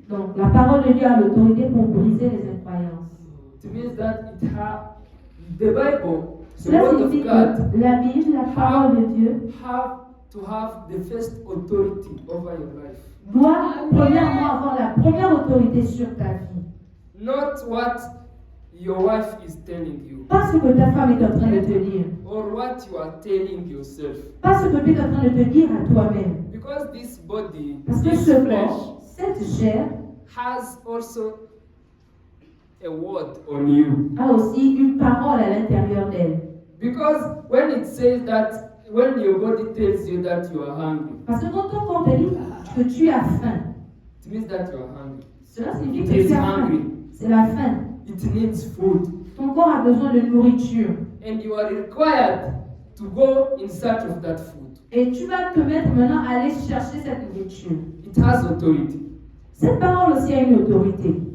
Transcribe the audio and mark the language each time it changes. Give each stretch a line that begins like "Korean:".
French: Donc, la parole de Dieu a l'autorité pour briser les incroyances.
English: It means that the Bible, the
French: Cela
English: Word of
French: signifie
English: God,
French: que la Bible, la parole de Dieu,
English: have to have the first authority over your life.
French: doit premièrement avoir la première autorité sur ta vie.
English: Not what your wife is telling you,
French: Pas ce que ta femme est en train de te dire.
English: or what you are telling yourself.
French: Pas ce que tu es en train de te dire à toi-même.
English: Because this body,
French: Parce que
English: this
French: ce
English: flesh,
French: corps, cette chair,
English: has also a word on you.
French: a aussi une parole à l'intérieur d'elle.
English: Because when it says that, when your body tells you that you are hungry,
French: Parce que quand ton corps te dit que tu as faim,
English: it means that you are hungry.
French: cela signifie
English: It
French: que
English: is
French: tu as faim.
English: hungry.
French: C'est la faim.
English: It needs food.
French: Ton corps a besoin de nourriture.
English: And you are required to go in search of that food.
French: Et tu vas te mettre maintenant à aller chercher cette nourriture.
English: It has authority.
French: Cette parole aussi a une autorité.